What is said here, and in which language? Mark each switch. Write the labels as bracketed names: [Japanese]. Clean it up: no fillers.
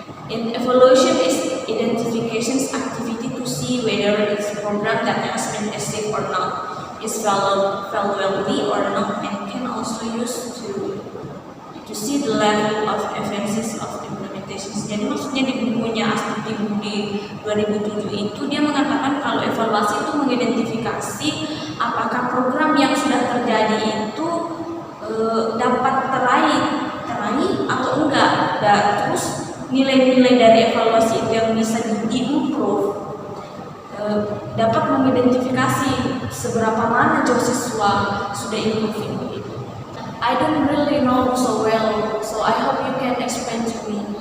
[English] in evaluation is identifications activity to see whether it's a program that has been achieved or not, is valuable or not, and can also use to see the level of emphasis of implementations. [Indonesian] Jadi maksudnya di bukunya Astuti di 2007 itu dia mengatakan kalau evaluasi itu mengidentifikasi apakah program yang sudah terjadi itu dapat teraih atau enggak. Dan terus nilai-nilai dari evaluasi itu yang bisa diimprove dapat mengidentifikasi seberapa mana jauh siswa sudah improve itu. [English] I don't really know so well, so I hope you can explain to me.